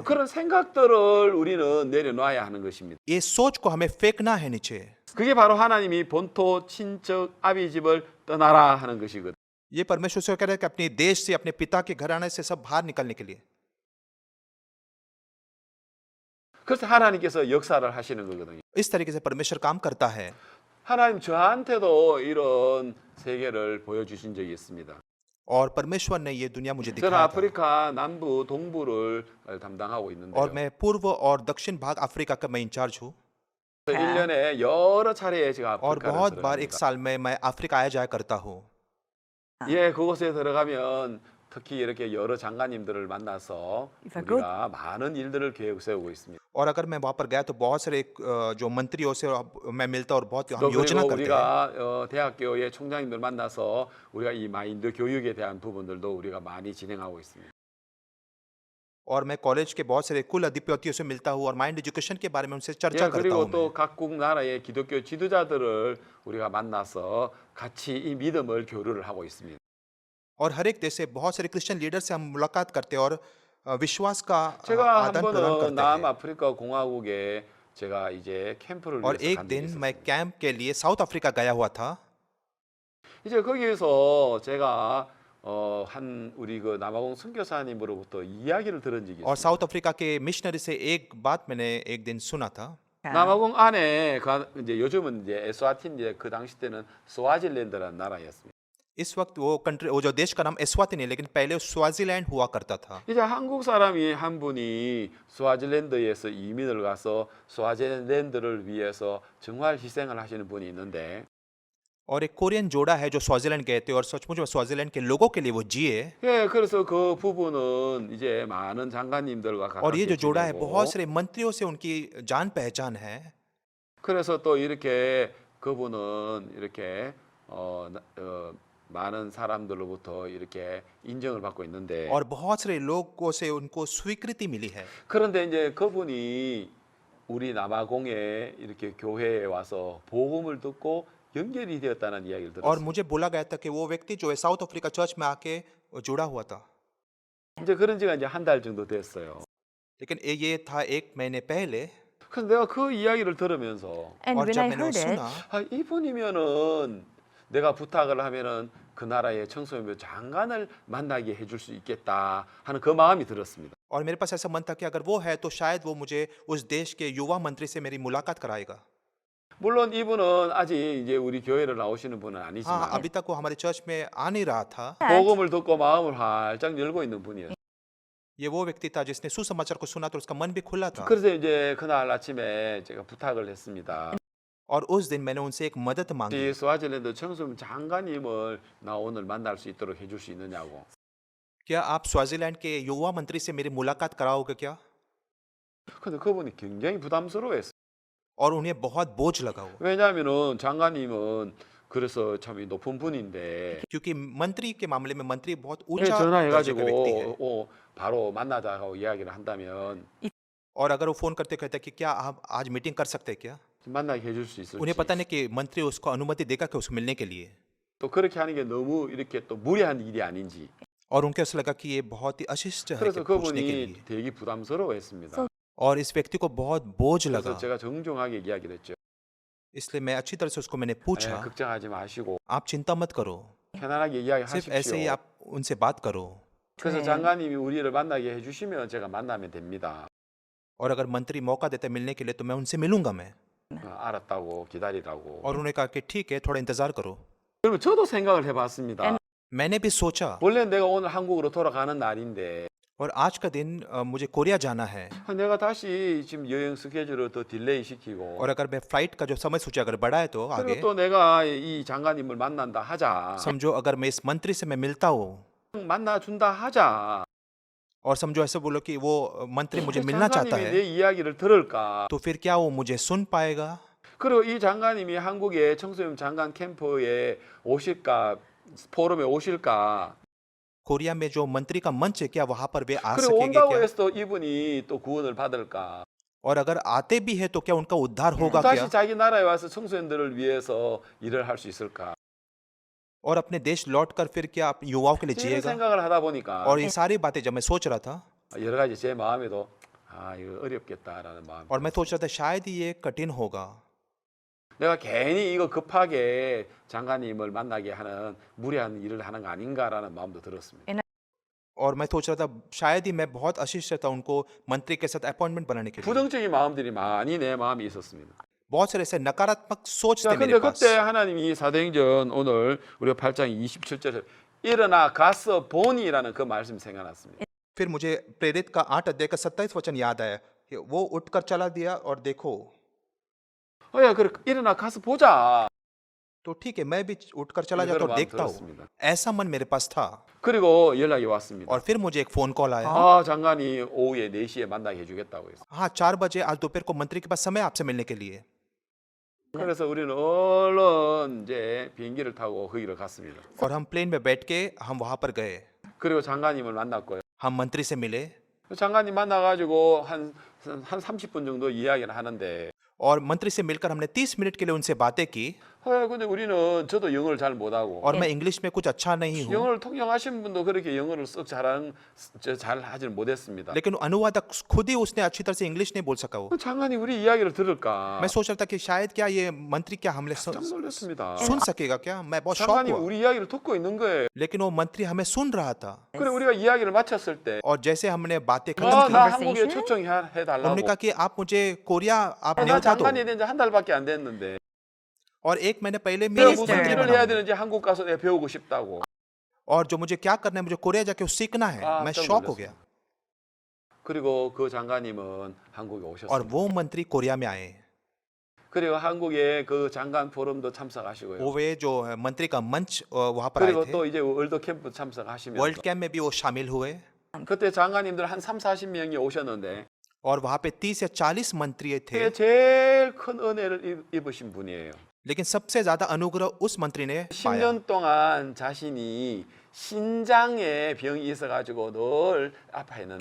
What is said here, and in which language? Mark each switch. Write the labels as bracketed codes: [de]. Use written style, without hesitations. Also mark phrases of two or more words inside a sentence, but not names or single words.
[ko] 그런 생각들을 우리는 내려놔야 하는 것입니다. [hi] ये सोच को हमें फेंकना है नीचे। [ko] 그게 바로 하나님이 본토 친척 아비 집을 떠나라 하는 것이거든요. [hi] ये परमेश्वर से कह रहा है कि अपने देश से, अपने पिता के घराने से सब बाहर निकलने के लिए। [ko] 그래서 하나님께서 역사를 하시는 거거든요. [hi] इस तरीके से परमेश्वर काम करता है। [ko] 하나님 저한테도 이런 세계를 보여주신 적이 있습니다. [hi] और परमेश्वर ने ये दुनिया मुझे [ko] 저는 [hi] दिखाया था [ko] 아프리카 남부 동부를 담당하고 [hi] और [ko] 있는데요. [hi] मैं पूर्व और दक्षिण भाग अफ्रीका का मैं इंचार्ज हूँ [ko] 1년에 여러 차례 제가 [hi] और [ko] 아프리카를 [hi] बहुत बार एक [ko] 들어갑니다. [hi] साल में मैं अफ्रीका आया जाया करता हूँ [ko] 예, 그곳에 들어가면 특히 이렇게 여러 장관님들을 만나서 [en] If I go- [ko] 우리가 많은 일들을 계획 세우고 있습니다. [hi] और अगर मैं वहाँ पर गया तो बहुत सारे जो मंत्रियों से मैं मिलता और बहुत हम [ko] 또 [hi] योजना [ko] 그리고 [hi] करते हैं [ko] 우리가 대학교의 총장님들 만나서 우리가 이 마인드 교육에 대한 부분들도 우리가 많이 진행하고 있습니다. [hi] और मैं कॉलेज के बहुत सारे कुल अधिपतियों से मिलता हूँ और [en] mind education [hi] के बारे में उनसे चर्चा [ko] 예, [hi] करता [ko] 그리고 [hi] हूँ [ko] 또 각국 나라의 기독교 지도자들을 우리가 만나서 같이 이 믿음을 교류를 하고 있습니다. [hi] और हर एक देश से बहुत सारे [en] Christian leader [hi] से हम मुलाकात करते हैं और विश्वास का [ko] 제가 한 [hi] आदान प्रदान [ko] 번은 [hi] करते हैं [ko] 남아프리카 공화국에 제가 이제 캠프를 [hi] और [ko] 위해서 [hi] एक [ko] 간 적이 [hi] दिन मैं [ko] 있었습니다. [hi] कैंप के लिए साउथ अफ्रीका गया हुआ था [ko] 이제 거기에서 제가 한 우리 그 남아공 선교사님으로부터 이야기를 들은 적이 [hi] और [ko] 있습니다. [hi] साउथ अफ्रीका के मिशनरी से एक बात मैंने एक दिन सुना था [ko] 남아공 안에 이제 요즘은 이제 에스와틴 그 당시 때는 스와질랜드라는 나라였습니다. [hi] इस वक्त वो जो देश का नाम एस्वातिनी है लेकिन पहले स्वाजीलैंड हुआ करता था [ko] 이제 한국 사람이 한 분이 스와질랜드에서 이민을 가서 스와질랜드를 위해서 정말 희생을 하시는 분이 있는데 [hi] और एक कोरियन जोड़ा है जो स्वाजीलैंड गए थे और सचमुच में स्वाजीलैंड के लोगों के लिए वो जिए [ko] 예, 그래서 그 부부는 이제 많은 장관님들과 [hi] और ये [ko] 가깝게 [hi] जो जोड़ा है [ko] 지내고 [hi] बहुत सारे मंत्रियों से उनकी जान पहचान है [ko] 그래서 또 이렇게 그분은 이렇게 많은 사람들로부터 이렇게 인정을 받고 있는데 [hi] और बहुत सारे लोगों से उनको स्वीकृति मिली है [ko] 그런데 이제 그분이 우리 남아공에 이렇게 교회에 와서 복음을 듣고 연결이 되었다는 이야기를 [hi] और [ko] 들었어요. [hi] मुझे बोला गया था कि वो व्यक्ति जो है साउथ अफ्रीका चर्च में आके जुड़ा हुआ था [ko] 이제 그런 지가 이제 한 달 정도 됐어요. [hi] लेकिन ये था एक महीने पहले [ko] 그래서 내가 그 이야기를 들으면서 [en] And [hi] और [en] when [hi] जब [en] I [hi] मैंने वो [en] heard it, [hi] सुना [ko] 아, 이분이면은 내가 부탁을 하면은 그 나라의 청소년부 장관을 만나게 해줄 수 있겠다 하는 그 마음이 들었습니다. [hi] और मेरे पास ऐसा मन था कि अगर वो है तो शायद वो मुझे उस देश के युवा मंत्री से मेरी मुलाकात कराएगा [ko] 물론 이분은 아직 이제 우리 교회를 나오시는 분은 [hi] हाँ [ko] 아니지만 [hi] अभी तक वो हमारे चर्च में आ नहीं रहा था [ko] 복음을 듣고 마음을 활짝 열고 있는 분이에요. [hi] ये वो व्यक्ति था जिसने सुसमाचार को सुना तो उसका मन भी खुला था [ko] 그래서 이제 그날 아침에 제가 부탁을 했습니다. [hi] और उस दिन मैंने उनसे एक मदद मांगी [ko] 이 스와질랜드 청소년 장관님을 나 오늘 만날 수 있도록 해줄 수 있느냐고. [hi] क्या आप स्वाजीलैंड के युवा मंत्री से मेरी मुलाकात कराओगे क्या [ko] 근데 그분이 굉장히 부담스러워했어요. [hi] और उन्हें बहुत बोझ लगा वो [ko] 왜냐하면은 장관님은 그래서 참 높은 분인데 [hi] क्योंकि मंत्री के मामले में मंत्री बहुत [ko] 예, [hi] ऊंचा दर्जे का [ko] 전화해가지고 [hi] व्यक्ति है [ko] 바로 만나자고 이야기를 한다면 [hi] और अगर वो फोन करते कहते कि क्या आप आज मीटिंग कर सकते हैं क्या [ko] 만나게 해줄 수 있을지. [hi] उन्हें पता नहीं कि मंत्री उसको अनुमति देगा कि उसको मिलने के लिए [ko] 또 그렇게 하는 게 너무 이렇게 또 무리한 일이 아닌지. [hi] और उनके ऐसा लगा कि ये बहुत ही अशिष्ट है [ko] 그래서 [hi] कि पूछने के [ko] 그분이 [hi] लिए [ko] 되게 부담스러워했습니다. [hi] और इस व्यक्ति को बहुत बोझ [ko] 그래서 [hi] लगा [ko] 제가 정중하게 이야기를 했죠. [hi] इसलिए मैं अच्छी तरह से उसको मैंने [ko] 예, [hi] पूछा [ko] 걱정하지 마시고 [hi] आप चिंता मत करो [ko] 편안하게 [hi] सिर्फ ऐसे ही [ko] 이야기하십시오. [hi] आप उनसे बात करो [ko] 그래서 장관님이 우리를 만나게 해주시면 제가 만나면 됩니다. [hi] और अगर मंत्री मौका देते मिलने के लिए तो मैं उनसे मिलूंगा मैं [ko] 알았다고 기다리라고. [hi] और उन्होंने कहा कि ठीक है थोड़ा इंतजार करो [ko] 그러면 저도 생각을 해봤습니다. [hi] मैंने भी सोचा [ko] 원래 내가 오늘 한국으로 돌아가는 날인데 [hi] और आज का दिन मुझे कोरिया जाना है [ko] 내가 다시 지금 여행 스케줄을 더 딜레이 시키고 [hi] और अगर मैं फ्लाइट का जो समय सूची अगर बढ़ाए तो आगे [ko] 그리고 또 내가 이 장관님을 만난다 하자. [hi] समझो अगर मैं इस मंत्री से मैं मिलता हूँ [ko] 만나준다 하자. [hi] और समझो ऐसे बोलो कि वो मंत्री मुझे मिलना चाहता [ko] 장관님이 [hi] है [ko] 내 이야기를 들을까? [hi] तो फिर क्या वो मुझे सुन पाएगा [ko] 그리고 이 장관님이 한국의 청소년 장관 캠프에 오실까? 포럼에 오실까? [hi] कोरिया में जो मंत्री का मंच है क्या वहां पर वे आ [ko] 그리고 [hi] सकेंगे [ko] 온다고 [hi] क्या [ko] 해서 또 이분이 또 구원을 받을까? [hi] और अगर आते भी है तो क्या उनका उद्धार होगा [ko] 다시 [hi] क्या [ko] 자기 나라에 와서 청소년들을 위해서 일을 할 수 있을까? [hi] और अपने देश लौट कर फिर क्या आप युवाओं के लिए [ko] 이런 [hi] जिएगा [ko] 생각을 하다 보니까 [hi] और ये सारी बातें जब मैं सोच रहा था [ko] 여러 가지 제 마음에도 이거 어렵겠다라는 마음. [hi] और मैं सोच रहा था शायद ही ये कठिन होगा [ko] 내가 괜히 이거 급하게 장관님을 만나게 하는 무리한 일을 하는 거 아닌가라는 마음도 들었습니다. [hi] और मैं सोच रहा था शायद ही मैं बहुत आशीष था उनको मंत्री के साथ अपॉइंटमेंट बनाने के लिए [ko] 부정적인 마음들이 많이 내 마음에 있었습니다. [hi] बहुत सारे ऐसे नकारात्मक सोच [ko] 자, [hi] थे [ko] 근데 [hi] मेरे पास [ko] 그때 하나님이 사도행전 오늘 우리가 8장 27절에 일어나 가서 보니라는 그 말씀이 생각났습니다. [hi] फिर मुझे प्रेरित का 8 अध्याय का 27 वचन याद आया कि वो उठकर चला दिया और देखो [ko] 예, 그래 일어나 가서 보자. [hi] तो ठीक है मैं भी उठकर चला [ko] 이거를 [hi] जाता और [ko] 마음 [hi] देखता हूँ [ko] 들었습니다. [hi] ऐसा मन मेरे पास था [ko] 그리고 연락이 왔습니다. [hi] और फिर मुझे एक फोन कॉल आया [ko] 아, 장관이 오후에 4시에 만나게 해주겠다고 해서. [hi] हाँ 4 बजे आज दोपहर को मंत्री के पास समय आपसे मिलने के लिए [ko] 그래서 우리는 얼른 이제 비행기를 타고 거기를 갔습니다. [hi] और हम प्लेन में बैठ के हम वहाँ पर गए [ko] 그리고 장관님을 만났고요. [hi] हम मंत्री से मिले [ko] 장관님 만나가지고 한 30분 정도 이야기를 하는데 [hi] और मंत्री से मिलकर हमने 30 मिनट के लिए उनसे बातें की [ko] 근데 우리는 저도 영어를 잘 못하고 [hi] और मैं इंग्लिश में कुछ अच्छा नहीं हूँ [ko] 영어를 통역하신 분도 그렇게 영어를 썩 잘 하지는 못했습니다. [hi] लेकिन अनुवादक खुद ही उसने अच्छी तरह से इंग्लिश नहीं बोल सका वो [ko] 장관이 우리 이야기를 들을까? [hi] मैं सोच रहा था कि शायद क्या ये मंत्री क्या हमने [ko] 깜짝 놀랐습니다. [hi] सुन सकेगा क्या मैं बहुत शॉक [ko] 장관이 [hi] हुआ [ko] 우리 이야기를 듣고 있는 거예요. [hi] लेकिन वो मंत्री हमें सुन रहा था [ko] 그래 우리가 이야기를 마쳤을 때 [hi] और जैसे हमने बातें खत्म [ko] 나 [hi] की [ko] 한국에 Conversation? 초청해달라고. [hi] उन्होंने कहा कि आप मुझे कोरिया आप [ko] 나 [hi] न्योता दो [ko] 장관이 된 지 한 달밖에 안 됐는데 [hi] और एक महीने पहले [ko] 내가 [hi] मैं [ko] 무슨 [hi] मंत्री [ko] 일을 [hi] बना [ko] 해야 [hi] हूं। [ko] 되는지 한국 가서 내가 배우고 싶다고. [hi] और जो मुझे क्या करना है मुझे कोरिया जाके वो सीखना है मैं [ko] 깜짝 [hi] शॉक हो [ko] 놀랐어요. [hi] गया [ko] 그리고 그 장관님은 한국에 [hi] और [ko] 오셨습니다. [hi] वो मंत्री कोरिया में आए [ko] 그리고 한국에 그 장관 포럼도 참석하시고요. [hi] वो वे जो मंत्री का मंच वहाँ पर आए [ko] 그리고 [hi] थे [ko] 또 이제 월드 캠프 [hi] वर्ल्ड [ko] 참석하시면서 [hi] कैंप में भी वो शामिल हुए [ko] 그때 장관님들 한 3, 40명이 오셨는데 [hi] और वहाँ पे 30 या 40 मंत्री थे [ko] 그게 제일 큰 은혜를 입으신 분이에요. [hi] लेकिन सबसे ज्यादा अनुग्रह उस मंत्री ने पाया [ko] 10년 동안 자신이 신장에 병이 있어가지고 늘 아파했는데